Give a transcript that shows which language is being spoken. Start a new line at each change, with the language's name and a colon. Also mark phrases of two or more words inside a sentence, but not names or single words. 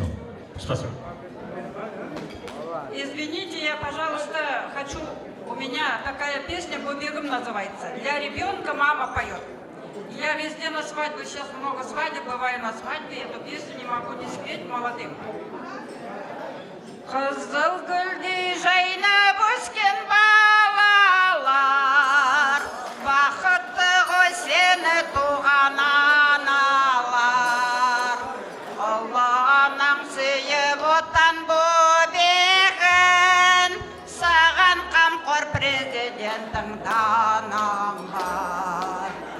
Russian: Спасибо. Извините, я, пожалуйста, хочу... У меня такая песня «Бубегом» называется. Для ребенка мама поет. Я везде на свадьбе, сейчас много свадеб, бываю на свадьбе, эту песню не могу не спеть молодым.
Kazakh: Қызыл гүлдей жайнап өскен балалар, бақытты ғой сені туған аналар. Алла анаң сүйіп отан бөбегін, саған қамқор президенттің данаң бар.